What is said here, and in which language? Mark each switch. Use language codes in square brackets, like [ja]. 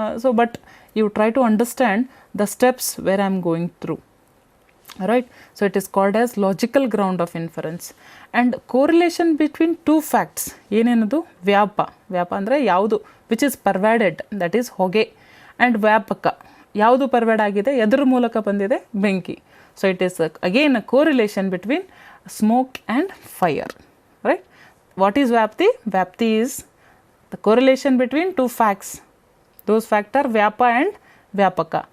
[en] So but you try to understand the steps where I am going through, right? So it is called as logical ground of inference. And correlation between two facts, [kn] ಏನೇನದು? ವ್ಯಾಪ ಅಂದರೆ ಯಾವುದು? [en] Which is pervaded, that is ಹೊಗೆ. [kn] And ವ್ಯಾಪಕ, ಯಾವುದು ಪರ್ವ್ಯಾಡ್ ಆಗಿದೆ, ಎದರ ಮೂಲಕ ಬಂದಿದೆ? ಬೆಂಕಿ. [en] So it is again a correlation between smoke and fire, right? What is ವ್ಯಾಪ್ತಿ? ವ್ಯಾಪ್ತಿ is the correlation between two facts. Those fact are ವ್ಯಾಪ and ವ್ಯಾಪಕ.